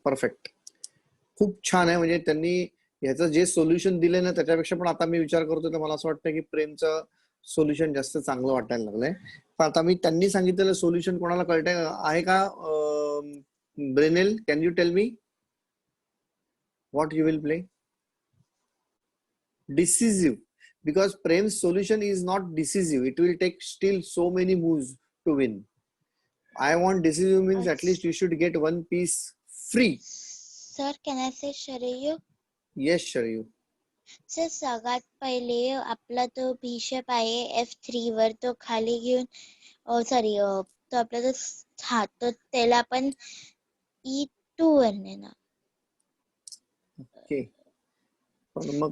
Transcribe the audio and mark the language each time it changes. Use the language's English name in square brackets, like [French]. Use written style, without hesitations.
[Marathi] Perfect, खूप छान आहे. म्हणजे त्यांनी ह्याचं जे सोल्युशन दिले ना त्याच्यापेक्षा पण आता मी विचार करतो तर मला असं वाटतं की प्रेमचं सोल्युशन जास्त चांगलं वाटायला लागलंय. पण आता मी त्यांनी सांगितलेलं सोल्युशन कोणाला कळतंय आहे का? ब्रेनेल, [English] Can you tell me what you will play? Decisive, because Prem's solution is not decisive. It will take still so many moves to win. I want decisive means at least you should get one piece free. Sir can I say Sharayu? Yes, Sharayu. [Marathi] Sir सगळ्यात पहिले आपला तो bishop आहे F3 वर, तो खाली घेऊन sorry तो आपला जो हा तो त्याला आपण E2 वर नेणार. Okay. पण मग